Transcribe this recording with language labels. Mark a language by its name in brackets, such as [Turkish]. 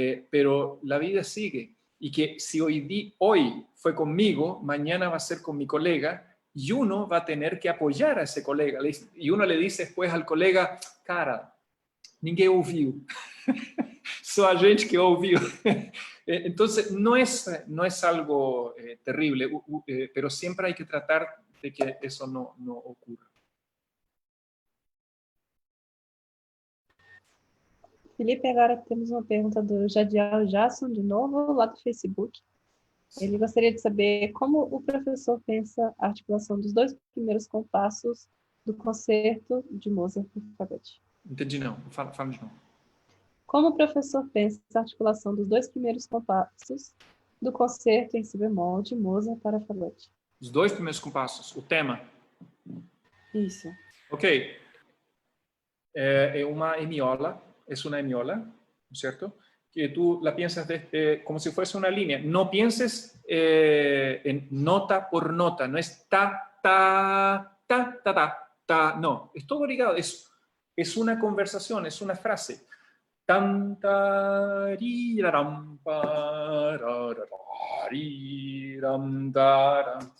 [Spanish] pero la vida sigue, y que si hoy fue conmigo, mañana va a ser con mi colega, y uno va a tener que apoyar a [Portuguese] esse colega, [Spanish] y uno le dice después al colega, [Portuguese] cara, ninguém ouviu, só a gente que ouviu. [Spanish] Entonces, no es algo terrible, pero siempre hay que tratar de que eso no ocurra. [Portuguese] Felipe, agora temos uma pergunta do Jadiel Jasson, de novo, lá do Facebook. Ele gostaria de saber como o professor pensa a articulação dos 2 primeiros compassos do concerto de Mozart por fagote. Entendi não, fala de novo. Como o professor pensa a articulação dos 2 primeiros compassos do concerto em si bemol de Mozart para fagote? Os 2 primeiros compassos, o tema. Isso. Ok. É uma emiola, [Spanish] ¿no es cierto? Que tú la piensas como si fuese una línea. No pienses en nota por nota, no es ta, ta, ta, ta, ta, ta, no, es todo ligado, es una conversación, es una frase. Tan, tariraram, pararariram, taram.